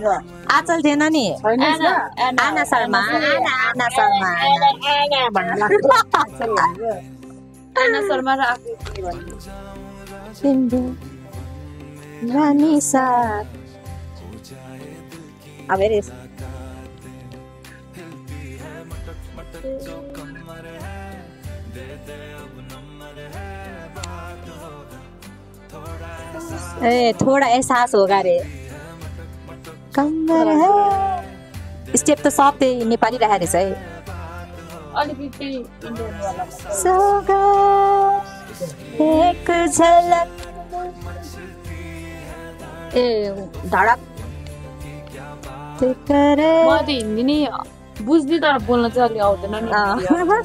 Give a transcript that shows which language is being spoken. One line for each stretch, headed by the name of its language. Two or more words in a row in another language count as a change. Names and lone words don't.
Nepali: आचल थिएन नि। आना शर्मा। आना शर्मा र आफू रानी साथ। अब हेर
Hindi: ए थोड़ा एहसास होगा रे। कमर है
Nepali: स्टेप त सब त्यही नेपाली राखेको रहेछ है। अलिकति इन्डियनवाला
Hindi: एक झलक ए धडक करे।
Nepali: म त हिन्दी नै बुझ्ने तर बोल्न चाहिँ अलि आउँदैन नि।